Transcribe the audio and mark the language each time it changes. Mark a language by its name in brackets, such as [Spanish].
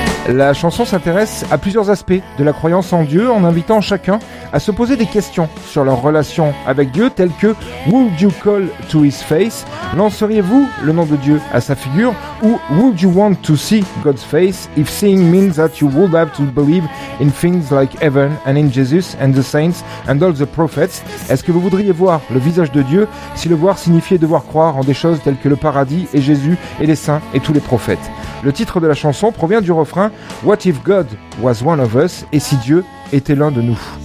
[French] La chanson s'intéresse à plusieurs aspects de la croyance en Dieu en invitant chacun à se poser des questions sur leur relation avec Dieu, telles que « [English] Would you call to his face ?»« [French] Lanceriez-vous le nom de Dieu à sa figure ?» [English] ou « Would you want to see God's face if seeing means that you would have to believe in things like heaven and in Jesus and the saints and all the prophets ?» [French] Est-ce que vous voudriez voir le visage de Dieu si le voir signifiait devoir croire en des choses telles que le paradis et Jésus et les saints et tous les prophètes ? Le titre de la chanson provient du refrain « [English] What if God was one of us ?» [French] et si Dieu était l'un de nous.